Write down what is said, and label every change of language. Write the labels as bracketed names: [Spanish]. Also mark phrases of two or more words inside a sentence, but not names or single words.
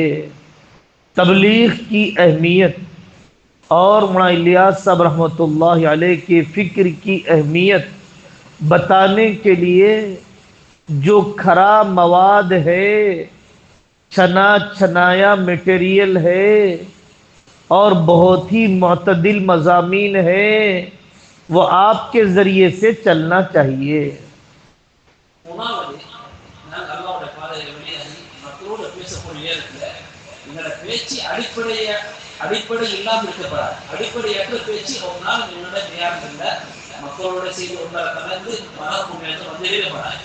[Hindi] तबलीग की अहमियत और मौलाना इलियास साहब [Arabic] رحمة الله عليه [Hindi] के फ़िक्र की अहमियत बताने के लिए जो खरा मवाद है, छना छनाया मटेरियल है और बहुत ही मुतदिल मज़ामीन है, वो आपके ज़रिए से चलना चाहिए। [Tamil] அடிப்படை இல்லாமல் இருக்கப்படாது. அடிப்படையற்ற பேச்சு ஒரு நாள் என்னோட தியானம் இல்லை, மக்களோட செய்தி ஒன்றாக கலந்து மனக்குமையாக வந்துவிடப்படாது.